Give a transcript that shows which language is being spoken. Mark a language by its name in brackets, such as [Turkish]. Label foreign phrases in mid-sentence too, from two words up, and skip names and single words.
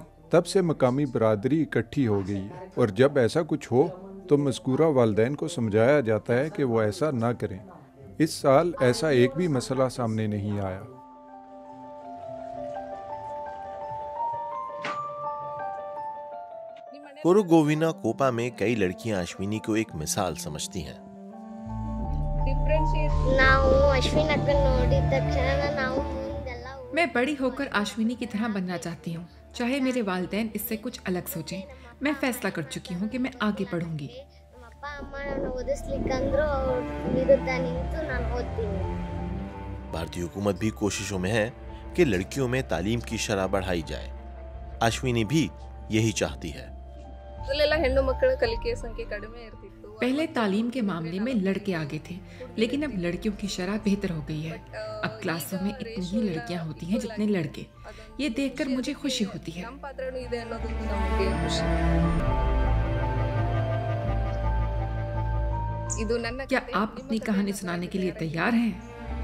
[Hindi] तब से मकामी बरादरी इकट्ठी हो गई है और जब ऐसा कुछ हो तो मज़कूरा वालिदैन को समझाया जाता है कि वो ऐसा ना करें। इस साल ऐसा एक भी मसला सामने नहीं आया। कोरोगोविना कोपा में कई लड़कियां अश्विनी को एक मिसाल समझती हैं। [Kannada] ನಾವು ಅಶ್ವಿನ್ ಅಕ್ಕನ ನೋಡಿದ ತಕ್ಷಣ ನಾವು ಮುಂದೆಲ್ಲ [Hindi] मैं बड़ी होकर आश्विनी की तरह बनना चाहती हूँ, चाहे मेरे वालिदैन इससे कुछ अलग सोचें। मैं फैसला कर चुकी हूँ कि मैं आगे पढ़ूंगी। [Kannada] ನಮ್ಮ ಅಪ್ಪ ಅಮ್ಮ ನನ್ನ ಓದಿಸ್ಲಿಕ್ಕಂದ್ರು ಅವ್ರ ವಿರುದ್ಧ ನಿಂತು ನಾನು ಓದ್ತೀನಿ. [Hindi] भारतीय हुकूमत भी कोशिशों में है कि लड़कियों में तालीम की शरह बढ़ाई जाए। अश्विनी भी यही चाहती है। [Kannada] ಮೊದಲೆಲ್ಲ ಹೆಣ್ಣು ಮಕ್ಕಳ ಕಲಿಕೆ ಸಂಖ್ಯೆ ಕಡಿಮೆ ಇರ್ತಿತ್ತು. [Hindi] पहले तालीम के मामले में लड़के आगे थे, लेकिन अब लड़कियों की शरह बेहतर हो गई है। अब क्लासों में इतनी ही लड़कियां होती हैं जितने लड़के। ये देखकर मुझे खुशी होती है। [Kannada] ನಮ್ಮ ಪಾತ್ರನೂ ಇದೆ ಅನ್ನೋದೊಂದು ನಮಗೆ ಖುಷಿ. ಇದು ನನ್ನ [Hindi] क्या आप अपनी कहानी सुनाने के लिए तैयार हैं?